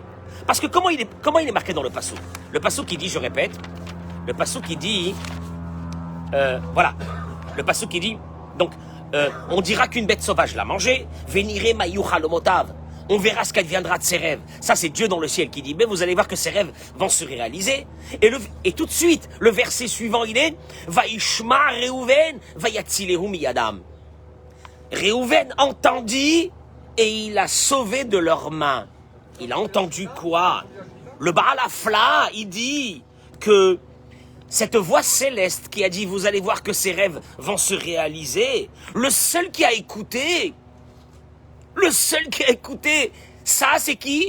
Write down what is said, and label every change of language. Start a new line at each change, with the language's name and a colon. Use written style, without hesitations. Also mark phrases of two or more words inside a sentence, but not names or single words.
French: Parce que comment il est marqué dans le passouk? Le passouk qui dit, je répète, le passouk qui dit, voilà, le passouk qui dit, donc, on dira qu'une bête sauvage l'a mangé,
Hebrew: ונראה מה יהיו חלומותיו.
French: On verra ce qu'adviendra de ses rêves. Ça, c'est Dieu dans le ciel qui dit, mais vous allez voir que ses rêves vont se réaliser. Et tout de suite, le verset suivant, il est,
Hebrew: וישמע ראובן ויצלהו מידם.
French: Reuven entendit et il a sauvé de leurs mains. Il a entendu quoi? Le Baal Hafla, il dit que cette voix céleste qui a dit, vous allez voir que ces rêves vont se réaliser, le seul qui a écouté, ça c'est qui?